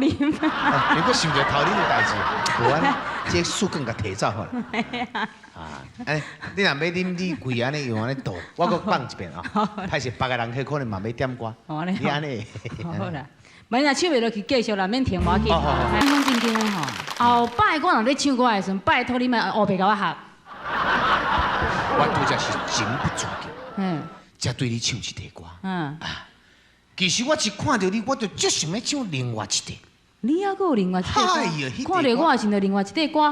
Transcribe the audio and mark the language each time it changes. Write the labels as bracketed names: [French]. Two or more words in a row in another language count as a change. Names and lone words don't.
[Min Nan Chinese] 你搁想着偷啉的代志，无安尼，这树根甲提走好了。哎，你若要啉你贵安尼用安尼倒，我搁放一遍啊。歹势，别个人去可能嘛要点歌，你安尼。好啦，万一唱袂落去，继续啦，免停我去。讲正经的吼，后摆我若咧唱歌的时阵，拜托你们后壁甲我学。我拄则是情不自禁，才对你唱一首歌。其實我一看到你，我就足想要唱另外一首。你还阁有另外一首歌？看到我也想到另外一首歌。